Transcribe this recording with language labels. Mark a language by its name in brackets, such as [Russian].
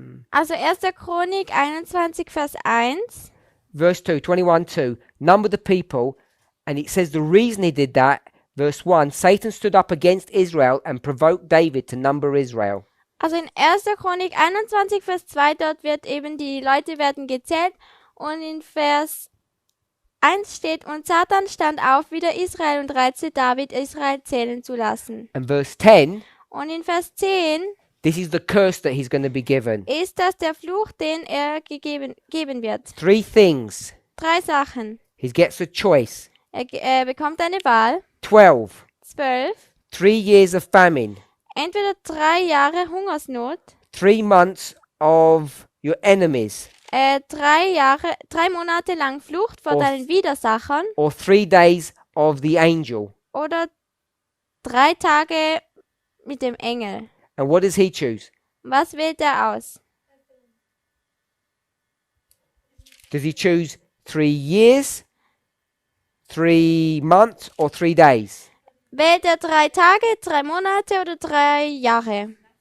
[German] Also 1. Chronik 21, Vers 1. [English] Verse 2, 21:2. Number the people. And it says the reason he did that. Verse 1. Satan stood up against Israel and provoked David to number Israel. [German] Also in 1. Chronik 21, Vers 2, dort wird eben die Leute werden gezählt. Und in Vers 1 steht, und Satan stand auf wider Israel und reizte David, Israel zählen zu lassen. [English] And verse 10. [German] Und in Vers 10 [English] This is the curse that he's going to be given. [German] ist das der Fluch, den er geben wird. [English] 3 things. [German] 3 Sachen. [English] He gets a choice. [German] Er bekommt eine Wahl. [English] 12. [German] 12. [English] 3 years of famine. [German] Entweder 3 Jahre Hungersnot. [English] 3 months of your enemies. [German] 3 Monate lang Flucht vor deinen Widersachern. [English] Or 3 days of the angel. [German] Oder 3 Tage mit dem Engel. [English] And what does he choose? [German] Was wählt er aus? [English] Does he choose 3 years, 3 months, or 3 days? [German] Wählt er 3 Tage, 3 Monate oder 3 Jahre?